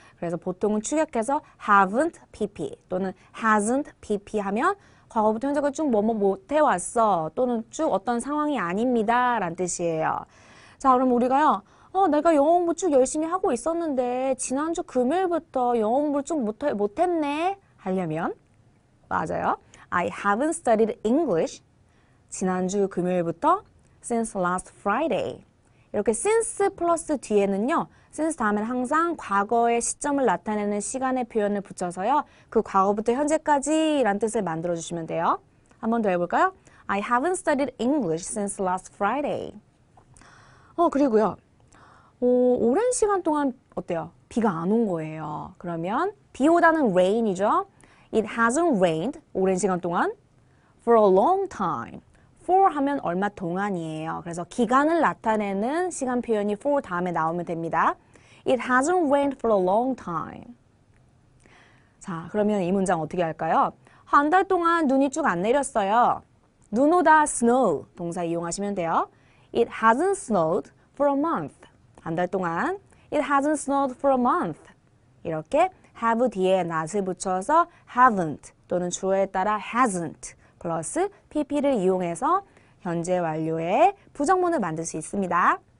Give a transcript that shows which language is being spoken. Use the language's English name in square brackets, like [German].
[Korean] 그래서 보통은 축약해서 haven't pp 또는 hasn't pp 하면 과거부터 현재까지 쭉 뭐뭐 못 해왔어 또는 쭉 어떤 상황이 아닙니다 라는 뜻이에요. 자, 그럼 우리가요. 내가 영어 공부 쭉 열심히 하고 있었는데 지난주 금요일부터 영어 공부를 쭉 못했네 하려면 맞아요. [English] I haven't studied English [Korean] 지난주 금요일부터 [English] since last Friday. [Korean] 이렇게 since 플러스 뒤에는요. since 다음에는 항상 과거의 시점을 나타내는 시간의 표현을 붙여서요. 그 과거부터 현재까지 라는 뜻을 만들어주시면 돼요. 한 번 더 해볼까요? [English] I haven't studied English since last Friday. [Korean] 그리고요. 오랜 시간 동안 어때요? 비가 안 온 거예요. 그러면 비 오다는 rain이죠. [English] It hasn't rained. [Korean] 오랜 시간 동안. [English] For a long time. [Korean] for 하면 얼마 동안이에요. 그래서 기간을 나타내는 시간 표현이 for 다음에 나오면 됩니다. [English] It hasn't rained for a long time. [Korean] 자, 그러면 이 문장 어떻게 할까요? 한 달 동안 눈이 쭉 안 내렸어요. 눈 오다 snow 동사 이용하시면 돼요. [English] It hasn't snowed for a month. [Korean] 한 달 동안 [English] It hasn't snowed for a month. [Korean] 이렇게 have 뒤에 not을 붙여서 haven't 또는 주어에 따라 hasn't 플러스 pp를 이용해서 현재 완료의 부정문을 만들 수 있습니다.